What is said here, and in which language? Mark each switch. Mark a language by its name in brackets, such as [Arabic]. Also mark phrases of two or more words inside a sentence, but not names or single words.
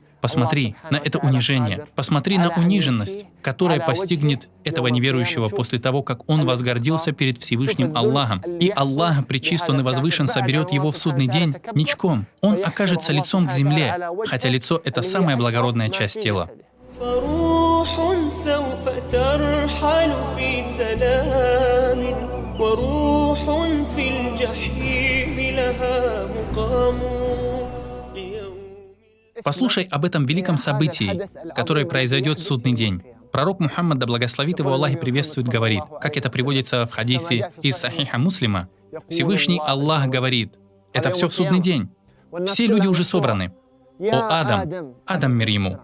[Russian] Посмотри на это унижение, посмотри на униженность, которая постигнет этого неверующего после того, как он возгордился перед Всевышним Аллахом. И Аллах, пречист он и возвышен, соберет его в судный день ничком. Он окажется лицом к земле, хотя лицо — это самая благородная часть тела. [Arabic] فروح سوف ترحل في سلام وروح في الجحيم لها مقام. [Russian] Послушай об этом великом событии, которое произойдет в судный день. Пророк Мухаммад, да благословит его Аллах и приветствует, говорит, как это приводится в хадисе из Сахиха Муслима, Всевышний Аллах говорит, это все в судный день. Все люди уже собраны. О Адам, Адам мир ему.